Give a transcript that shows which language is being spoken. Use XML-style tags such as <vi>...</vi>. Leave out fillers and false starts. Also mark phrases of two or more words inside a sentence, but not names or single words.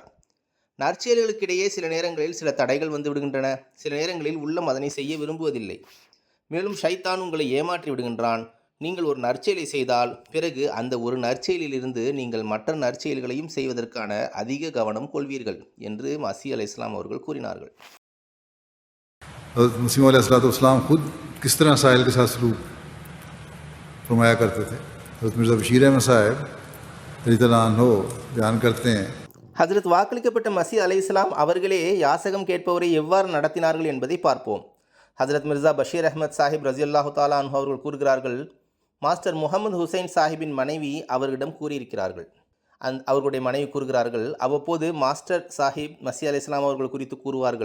<ta>நற்செயல்களுக்கிடையே சில நேரங்களில் சில தடைகள் வந்து விடுகின்றன. சில நேரங்களில் உள்ளம் அதனை செய்ய விரும்புவதில்லை. மேலும் ஷைத்தான் உங்களை ஏமாற்றி விடுகின்றான். நீங்கள் ஒரு நற்செயலை செய்தால் பிறகு அந்த ஒரு நற்செயலிலிருந்து நீங்கள் மற்ற நற்செயல்களையும் செய்வதற்கான அதிக கவனம் கொள்வீர்கள் என்று மஸீஹ் அலைஹிஸ்ஸலாம் அவர்கள் கூறினார்கள்.</ta> <ur>مسیح علیہ السلام خود کس طرح ساحل کے ساتھ سلوک فرمایا کرتے تھے. حضرت مرزا بشیر احمد صاحب</ur> <ar>رضي الله عنه</ar> <ur>بیان کرتے ہیں,</ur> <ta>ஹஜ்ரத் வாக்களிக்கப்பட்ட மஸீஹ் அலைஹிஸ்ஸலாம் அவர்களே யாசகம் கேட்பவரை எவ்வாறு நடத்தினார்கள் என்பதை பார்ப்போம். ஹஜ்ரத் மிர்சா பஷீர் அஹ்மத் சாஹிப்</ta> <ar>رضي الله تعالى عنه</ar> <ta>அவர்கள் கூறுகிறார்கள், மாஸ்டர் முகமது ஹுசைன் சாஹிப்பின் மனைவி அவர்களிடம் கூறியிருக்கிறார்கள். அவர்களுடைய மனைவி கூறுகிறார்கள், அவ்வப்போது மாஸ்டர் சாஹிப் மஸீஹ் அலைஹிஸ்ஸலாம் அவர்கள் குறித்து கூறுவார்கள்.</ta>